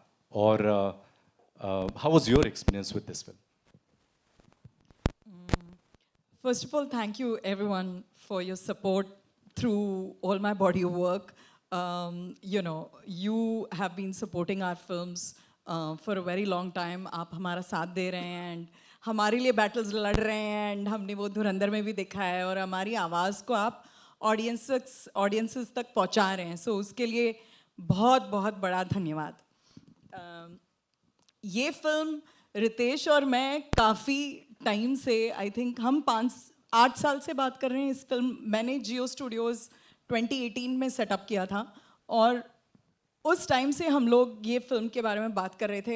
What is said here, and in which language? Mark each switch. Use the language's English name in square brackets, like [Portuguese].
[Hindi] और [English] how was your experience with this film? First of all, thank you everyone for your support through all my body of work. You have been supporting our films for a very long time. [Hindi] आप हमारा साथ दे रहे हैं and हमारे लिए battles लड़ रहे हैं and हमने वो धुरंधर में भी देखा है और हमारी आवाज़ को आप audiences तक पहुंचा रहे हैं. So उसके लिए बहुत बहुत बड़ा धन्यवाद. ये फिल्म रितेश और मैं काफ़ी टाइम से [English] I think [Hindi] हम 5-8 साल से बात कर रहे हैं. इस फिल्म मैंने जियो स्टूडियोज़ 2018 में सेटअप किया था और उस टाइम से हम लोग ये फिल्म के बारे में बात कर रहे थे.